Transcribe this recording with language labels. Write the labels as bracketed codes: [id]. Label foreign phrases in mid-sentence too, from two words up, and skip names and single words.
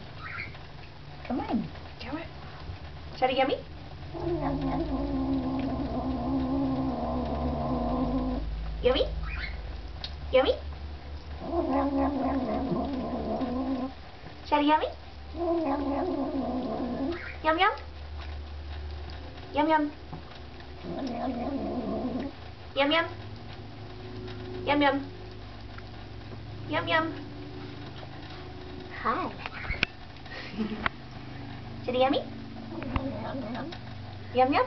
[en] Come on. Come on. Shadow yummy. Yummy? Yummy? Shadow yummy? Yum yum? Yum yum? Yum yum? Yum yum? Yum yum? Hi. Shadow yummy? Yum yum?